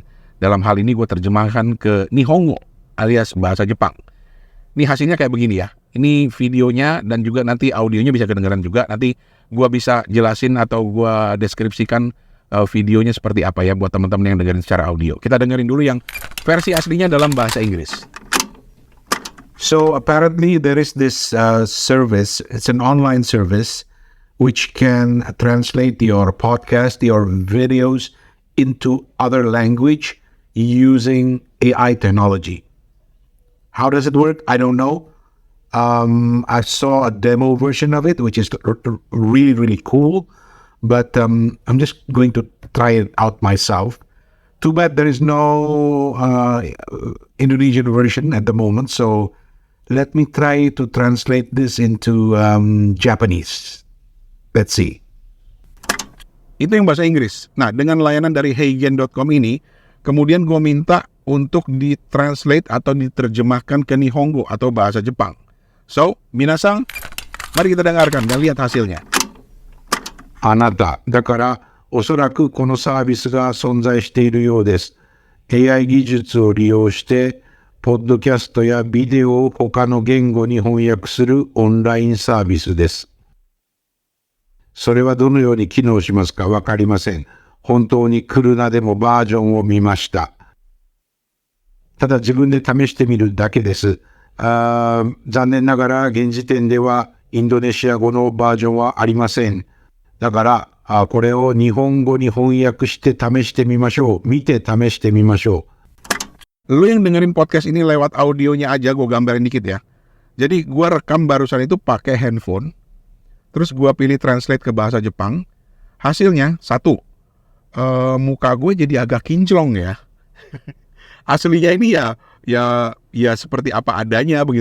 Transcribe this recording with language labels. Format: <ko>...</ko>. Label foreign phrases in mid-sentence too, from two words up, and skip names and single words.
<id>Dalam hal ini gue terjemahkan ke Nihongo alias bahasa Jepang. Ini hasilnya kayak begini ya. Ini videonya dan juga nanti audionya bisa kedengaran juga. Nanti gue bisa jelasin atau gue deskripsikan videonya seperti apa ya buat teman-teman yang dengerin secara audio. Kita dengerin dulu yang versi aslinya dalam bahasa Inggris.</id> <en>So apparently there is this service, it's an online service which can translate your podcast, your videos into other language using AI technology. How does it work? I don't know. I saw a demo version of it, which is really, really cool, but I'm just going to try it out myself. Too bad there is no Indonesian version at the moment, so let me try to translate this into Japanese. Let's see.</en> <id>Itu yang bahasa Inggris. Nah, dengan layanan dari heigen.com ini, kemudian gue minta untuk ditranslate atau diterjemahkan ke Nihongo atau bahasa Jepang. So, minasan, mari kita dengarkan dan lihat hasilnya.</id> <ja>あなた、だからおそらくこのサービスが存在しているようです。AI 技術を利用して、ポッドキャストやビデオを他の言語に翻訳するオンラインサービスです。それはどのように機能しますかわかりません。本当にクルナでもバージョンを見ました。ただ自分で試してみるだけです。残念ながら現時点ではインドネシア語のバージョンはありません。だからこれを日本語に翻訳して試してみましょう。見て試してみましょう。</ja> <id>Lu yang dengerin podcast ini lewat audionya aja, gue gambarin dikit ya. Jadi gue rekam barusan itu pakai handphone, terus gue pilih translate ke bahasa Jepang. Hasilnya, satu, muka gue jadi agak kinclong ya. Aslinya ini ya seperti apa adanya begitu.</id>